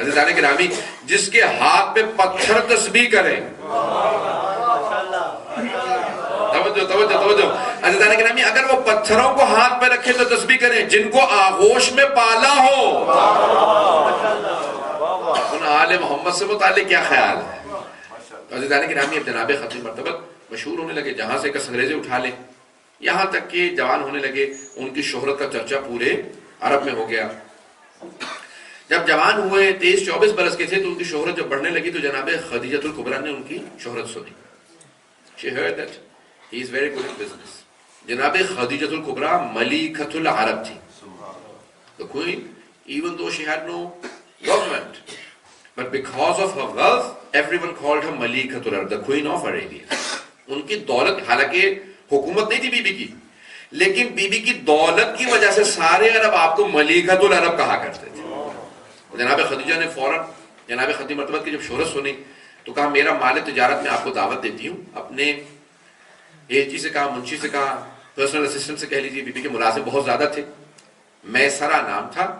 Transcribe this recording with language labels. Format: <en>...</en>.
<ur>عزیزان گرامی، جس کے ہاتھ پہ پتھر تسبیح کرے، توجہ عزیزان گرامی، اگر وہ پتھروں کو ہاتھ پہ رکھے تو تسبیح کریں، جن کو آغوش میں پالا ہو، ان آل محمد سے متعلق کیا خیال ہے؟ عزیزان گرامی، اب جناب ختم مرتبت مشہور ہونے لگے، جہاں سے کس انگریزے اٹھا لیں، یہاں تک کہ جوان ہونے لگے، ان کی شہرت کا چرچا پورے عرب میں ہو گیا. جب جوان ہوئے 23-24 برس کے تھے تو ان کی شہرت جب بڑھنے لگی تو جناب خدیجہ الکبریٰ نے ان کی شہرت سنی.</ur> <en>She heard that he is very good at business.</en> <ur>جناب خدیجہ الکبریٰ ملیکۃ العرب تھی.</ur> <en>The queen, even though she had no government, but because of her wealth, everyone called her ملیکۃ العرب, the queen of Arabia.</en> <ur>ان کی دولت، حالانکہ حکومت نہیں تھی بی بی کی، لیکن بی بی کی دولت کی وجہ سے سارے عرب آپ کو ملیکۃ العرب کہا کرتے تھے. جناب خدیجہ نے فوراً جناب ختم مرتبت کی جب شہرت سنی تو کہا میرا مال تجارت میں آپ کو دعوت دیتی ہوں. اپنے ایلچی سے کہا، منشی سے کہا، پرسنل اسسٹنٹ سے کہہ لیجیے، بی بی کے ملازم بہت زیادہ تھے، میسرہ نام تھا.</ur>